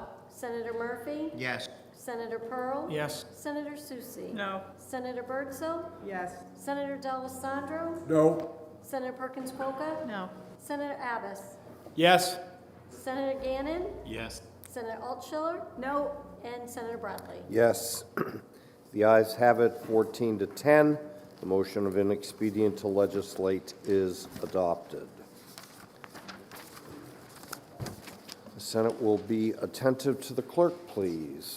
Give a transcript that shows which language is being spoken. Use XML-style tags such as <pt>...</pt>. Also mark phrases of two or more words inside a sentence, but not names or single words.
<en>Senator Murphy? Yes. Senator Pearl? Yes. Senator Susie? No. Senator Birdsell? Yes. Senator D'Alessandro? No. Senator Perkins Polka? No. Senator Abbas? Yes. Senator Gannon? Yes. Senator Altschiller? No. And Senator Bradley? Yes. The ayes have it, 14 to 10. The motion of inexpedient to legislate is adopted. The Senate will be attentive to the clerk, please.</en>